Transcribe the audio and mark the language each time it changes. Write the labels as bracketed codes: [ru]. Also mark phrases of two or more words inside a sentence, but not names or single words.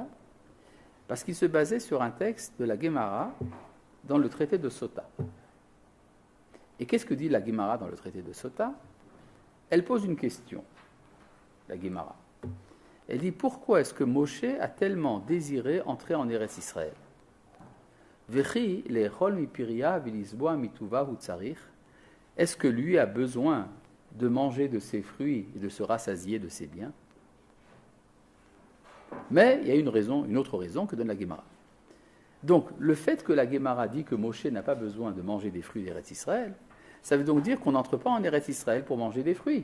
[fr] Parce qu'il se basait sur un texte de la Gemara dans le traité de Sota. Et qu'est-ce que dit la Gemara dans le traité de Sota? Elle pose une question, la Gemara. Elle dit, pourquoi est-ce que Moshe a tellement désiré entrer en Eretz Israël? [he] וכי לאכול מפריה ולשבוע מטובה הוא צריך. [fr] Est-ce que lui a besoin de manger de ses fruits et de se rassasier de ses biens? Mais il y a une autre raison que donne la Gemara. Donc, le fait que la Gemara dit que Moshe n'a pas besoin de manger des fruits d'Eretz Israël, ça veut donc dire qu'on n'entre pas en Eretz Israël pour manger des fruits.